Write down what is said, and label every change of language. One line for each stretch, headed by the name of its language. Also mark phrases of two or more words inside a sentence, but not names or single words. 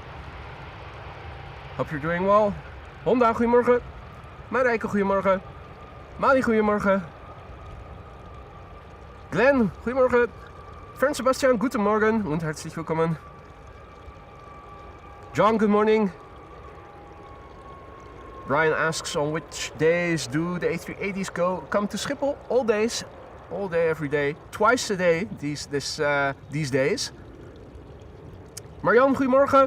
English: Hope you're doing well. Honda,
Dutch: goedemorgen. Marijke, goedemorgen. Mali, goedemorgen. Glenn, goedemorgen.
German: Fern Sebastian, guten Morgen und herzlich willkommen.
English: John, good morning. Brian asks, on which days do the A380s come to Schiphol? All days, all day, every day, twice a day these days.
Dutch: Marianne, goedemorgen.